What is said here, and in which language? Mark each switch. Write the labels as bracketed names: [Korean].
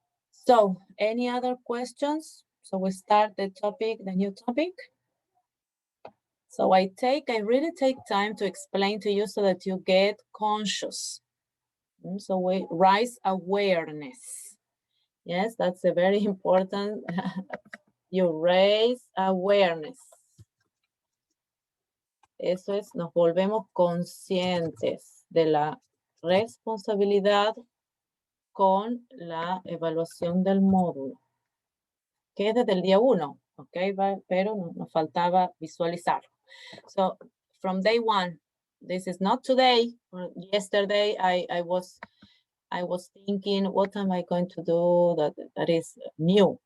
[English] So any other questions? So we start the new topic. So I really take time to explain to you so that you get conscious. So we raise awareness. Yes, that's a very important. You raise awareness. [Spanish] Eso es, nos volvemos conscientes de la responsabilidad con la evaluación del módulo, que es desde el día 1, ¿ok? Pero nos faltaba visualizar. [English] So, from day 1, this is not today. Yesterday, I was thinking, what am I going to do that is new?